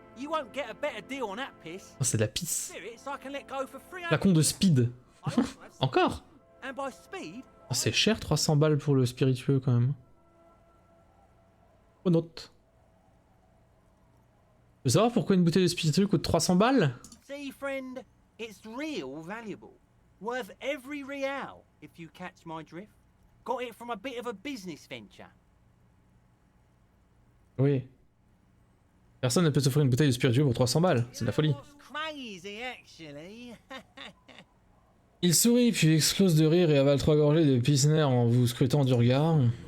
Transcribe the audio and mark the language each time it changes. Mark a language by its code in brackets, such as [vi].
[fr] Oh, c'est de la pisse. Flacon de speed. Encore. Oh, c'est cher 300 balles pour le spiritueux quand même. Oh note. Tu veux savoir pourquoi une bouteille de spiritueux coûte 300 balles? [en] See, friend, it's real valuable. Worth every real, if you catch my drift. Got it from a bit of a business venture. [fr] Oui. Personne ne peut s'offrir une bouteille de spiritueux pour 300 balles, c'est de la folie. [en] Crazy, actually. [fr] Il sourit puis explose de rire et avale 3 gorgées de pilsner en vous scrutant du regard.